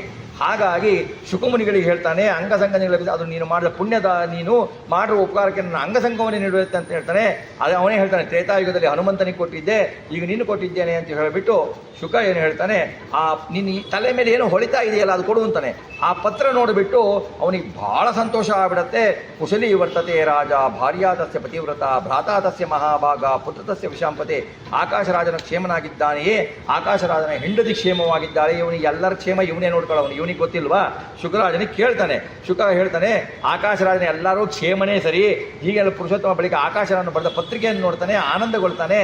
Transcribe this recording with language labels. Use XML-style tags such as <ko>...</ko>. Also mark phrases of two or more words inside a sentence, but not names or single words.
<kn>ಹಾಗಾಗಿ ಶುಕಮುನಿಗಳಿಗೆ ಹೇಳ್ತಾನೆ, ಅಂಗಸಂಗ ಲಭಿಸ, ಅದು ನೀನು ಮಾಡಿದ ಪುಣ್ಯದ, ನೀನು ಮಾಡಿರುವ ಉಪಕಾರಕ್ಕೆ ನನ್ನ ಅಂಗಸಂಗವನ್ನೇ ನೀಡುತ್ತೆ ಅಂತ ಹೇಳ್ತಾನೆ. ಅವನೇ ಹೇಳ್ತಾನೆ, ತ್ರೇತಾಯುಗದಲ್ಲಿ ಹನುಮಂತನಿಗೆ ಕೊಟ್ಟಿದ್ದೆ, ಈಗ ನೀನು ಕೊಟ್ಟಿದ್ದೇನೆ ಅಂತ ಹೇಳಿಬಿಟ್ಟು ಶುಕ ಏನು ಹೇಳ್ತಾನೆ, ನಿನ್ನ ತಲೆ ಮೇಲೆ ಏನೋ ಹೊಳಿತಾ ಇದೆಯಲ್ಲ ಅದು ಕೊಡು ಅಂತಾನೆ. ಆ ಪತ್ರ ನೋಡಿಬಿಟ್ಟು ಅವನಿಗೆ ಬಹಳ ಸಂತೋಷ ಆಗಿಬಿಡತ್ತೆ.</kn> <sa>ಕುಶಲಿ ವರ್ತತೆ ರಾಜ, ಭಾರ್ಯಾ ತಸ್ಯ ಪತಿವ್ರತ, ಭ್ರಾತಾ ತಸ್ಯ ಮಹಾಭಾಗ, ಪುತ್ರ ತಸ್ಯ ವಿಷಾಂಪತೆ.</sa> <kn>ಆಕಾಶರಾಜನ ಕ್ಷೇಮನಾಗಿದ್ದಾನೆಯೇ, ಆಕಾಶರಾಜನ ಹೆಂಡತಿ ಕ್ಷೇಮವಾಗಿದ್ದಾಳೆ, ಇವನಿಗೆ ಎಲ್ಲರ ಕ್ಷೇಮ ಇವನೇ ನೋಡ್ಕೊಳ್ಳೋನು, ಇವನಿಗೆ ಗೊತ್ತಿಲ್ವಾ? ಶುಕರಾಜನಿಗೆ ಕೇಳ್ತಾನೆ. ಶುಕ ಹೇಳ್ತಾನೆ, ಆಕಾಶರಾಜನ ಎಲ್ಲರೂ ಕ್ಷೇಮನೇ ಸರಿ. ಹೀಗೆಲ್ಲ ಪುರುಷೋತ್ತಮ ಬಳಿಕ ಆಕಾಶರಾಜನ ಬರೆದ ಪತ್ರಿಕೆಯನ್ನು ನೋಡ್ತಾನೆ, ಆನಂದಗೊಳ್ತಾನೆ.</kn>